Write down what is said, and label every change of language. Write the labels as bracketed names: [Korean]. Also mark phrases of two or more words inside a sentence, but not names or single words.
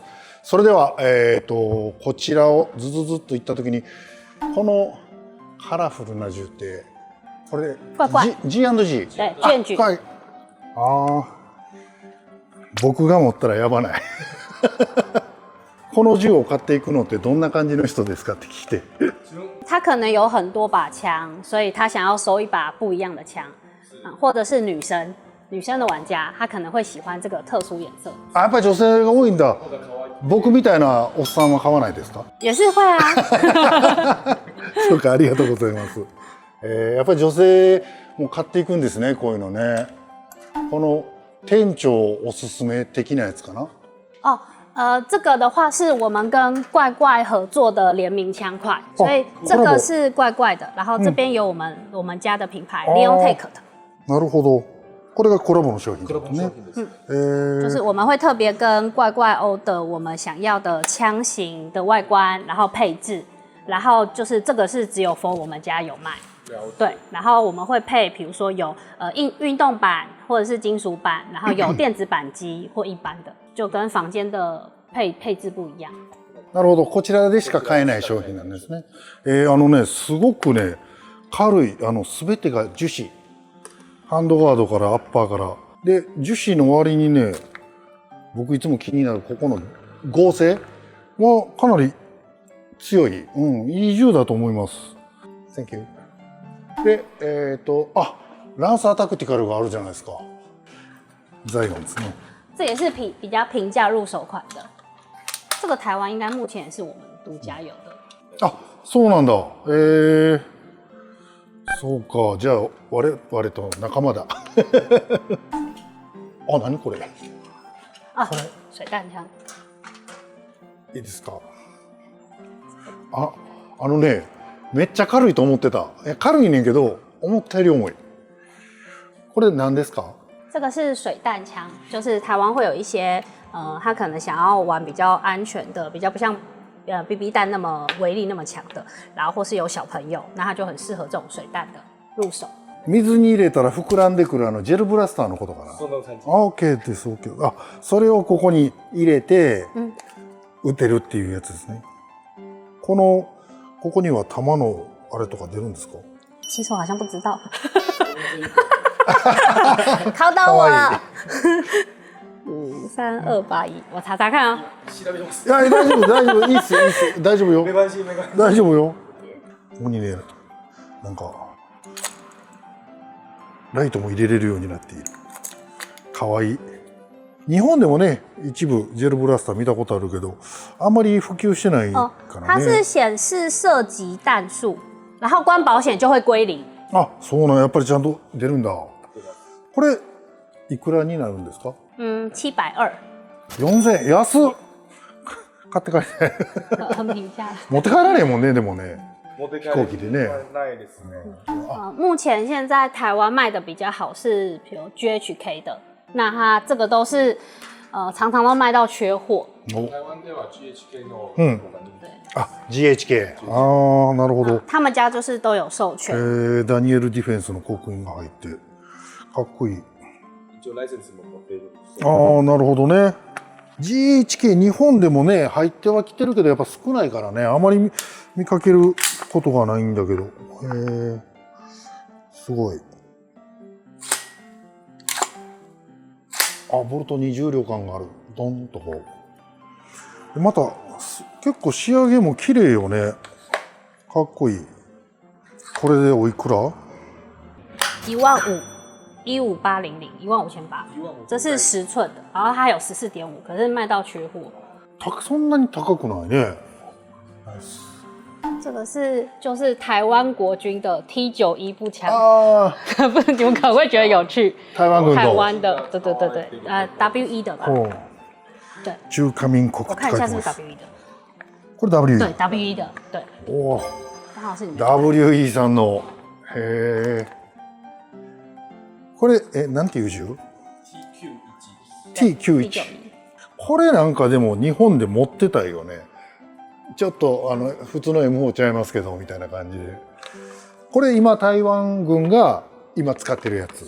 [Japanese] それでは、こちらをズズズっといった時に、このカラフルな銃ってこれ G&G。 [Chinese] 对，卷举。 [Japanese] ああ、僕が持ったらやばない。この銃を買っていくのってどんな感じの人ですかって聞いて。 [Chinese] 他可能有很多把枪，所以他想要收一把不一样的枪，或者是女生的玩家，他可能会喜欢这个特殊颜色。 [Japanese] あ、やっぱり女性が多いんだ。僕みたいなおっさんは買わないですか？ [Chinese] 也是会啊。 [Japanese] そうか、ありがとうございます。やっぱり女性も買っていくんですね、こういうのね。この店長おすすめ的なやつかな。 [Chinese] 哦，这个的话是我们跟怪怪合作的联名枪块，所以这个是怪怪的，然后这边有我们家的品牌 Leon Take 的。 [Japanese] なるほど。これがコラボの商品ですね。 [Chinese] 就是我们会特别跟怪怪欧的我们想要的枪型的外观，然后配置，然后就是这个是只有 for 我们家有卖。对，然后我们会配，比如说有运动版或者是金属版，然后有电子扳机或一般的，就跟房间的配置不一样。 [Japanese] なるほど、こちらでしか買えない商品なんですね。ね、すごくね軽い、全てが樹脂、ハンドガードからアッパーからで、樹脂の割にね、僕いつも気になるここの合成はかなり強い、いい銃だと思います。 [English] Thank you。 [Japanese] で、ランサータクティカルがあるじゃないですか。ザイオンですね。 [Chinese] 这也是比较平价入手款的。这个台湾应该目前也是我们独家有的。 [Japanese] あ、そうなんだ。そうか。じゃあ我々と仲間だ。あ、何これ。 [Chinese] あ、水弹枪。 [Japanese] いいですか。ね、めっちゃ軽いと思ってた。軽いねんけど思ったより重い。これ何ですか？ [Chinese] 这个是水弹枪，就是台湾会有一些他可能想要玩比较安全的，比较不像BB 弹那么威力那么强的，然后或是有小朋友，那他就很适合这种水弹的入手。 [Japanese] 水に入れたら膨らんでくるジェルブラスターのことかな。そんな感じ。 OK です。OK。あ、それをここに入れて撃てるっていうやつですね。ここには弾のあれとか出るんですか？ [Chinese] 其实我好像不知道。考到我了。1、 3281，我查查看哦。 [Japanese] いや、大丈夫、大丈夫、いいっす、いいっす、大丈夫よ。 [Chinese] 没关系没关系。 [Japanese] 大丈夫よ。ここにね、なんかライトも入れれるようになっている。かわいい。日本でもね、一部ジェルブラスター見たことあるけど、あんまり普及してない哦か， [Chinese] 它是 [Japanese] らね。 [Chinese] 显示射击弹数，然后关保险就会归零。 [Japanese] あ、そうなん、やっぱりちゃんと出るんだ。これいくらになるんですか 720，？4000円、安っ。買って帰れ。 [Chinese] 很平价。 [Japanese] 持って帰られへんもんね、でもね。持って帰飛行機でね。ないですね。 [Chinese] 目前现在台湾卖的比较好是，比如 GHK 的，那它这个都是常常都卖到缺货。お、 [Japanese] 台湾では GHK のうんあ、GHK。ああ、なるほど。 [Chinese] 他们家就是都有授权。 [Japanese] ダニエルディフェンスの刻印が入ってかっこいい。一応ライセンスも持っている。ああ、なるほどね。GHK 日本でもね入ってはきてるけどやっぱ少ないからね、あまり見かけることがないんだけど。へえ、すごい。あ、ボルトに重量感がある。ドンとこう。でまた結構仕上げも綺麗よね。かっこいい。これでおいくら [Chinese] 15800，15800，15800，这是10寸的，然后它有14.5，可是卖到缺货。 [Japanese] そんなに高くないね。 [Chinese] 这个就是台湾国军的 T91步枪，ああ、不，你们可能会觉得有趣。 [Japanese] 台湾軍 [Chinese] 台 [Japanese] の。 [Chinese] 湾的，对对对对，W1的吧？ほう。对， [Japanese] 中華民国って [Chinese] 我看一下是不是 [Japanese] 書いてます。 [Chinese] W1的？ [Japanese] これ W。 [Chinese] 对，W1的，对，おお。刚好是你的。 [Japanese] WE さんの。へえ。これなんていう銃 ？T91。 T91。これなんかでも日本で持ってたよね。ちょっと普通の M4 ちゃいますけどみたいな感じで。これ今台湾軍が今使ってるやつ。